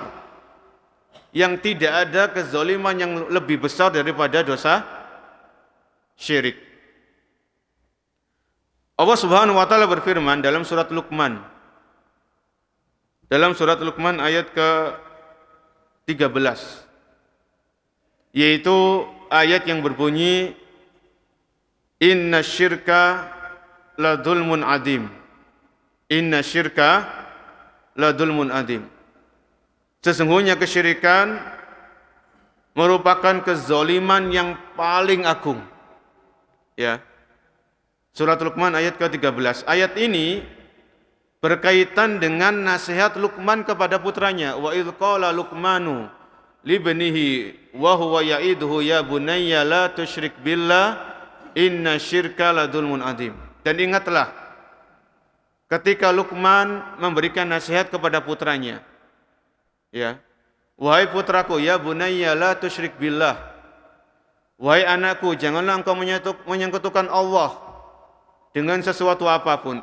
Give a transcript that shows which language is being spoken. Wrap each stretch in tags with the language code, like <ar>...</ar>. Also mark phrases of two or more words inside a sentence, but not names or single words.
<id>Yang tidak ada kezaliman yang lebih besar daripada dosa syirik. Allah</id> <ar>سبحانه وتعالى</ar> <id>berfirman dalam surat Luqman. Dalam surat Luqman ayat ke-13. Yaitu ayat yang berbunyi</id> <ar>إن الشرك لظلم عظيم. إن الشرك لظلم عظيم.</ar> <id>Sesungguhnya kesyirikan merupakan kezaliman yang paling agung. Ya. Surat Luqman ayat ke-13. Ayat ini berkaitan dengan nasihat Luqman kepada putranya.</id> <ar>وإذ قال لقمان لابنه وهو يعظه يا بني لا تشرك بالله إن الشرك لظلم عظيم.</ar> <id>Dan ingatlah ketika Luqman memberikan nasihat kepada putranya. Ya. Wahai putraku,</id> <ar>يا بني لا تشرك بالله.</ar> <id>Wahai anakku, janganlah engkau menyekutukan Allah dengan sesuatu apapun.</id>